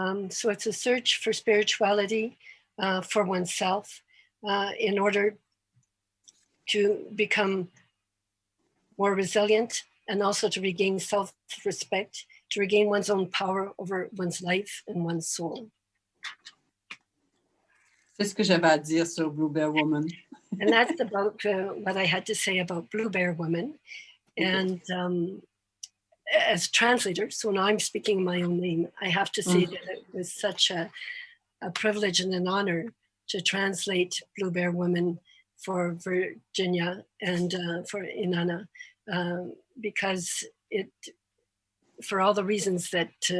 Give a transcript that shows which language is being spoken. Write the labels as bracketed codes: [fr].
[en] So it's a search for spirituality, for oneself, in order to become more resilient and also to regain self-respect, to regain one's own power over one's life and one's soul. [fr] C'est ce que j'avais à dire sur Blue Bear Woman. [en] And that's about what I had to say about Blue Bear Woman. And as translator, so now I'm speaking in my own name, I have to say that it was such a privilege and an honor to translate Blue Bear Woman for Virginia and for Inanna, because for all the reasons that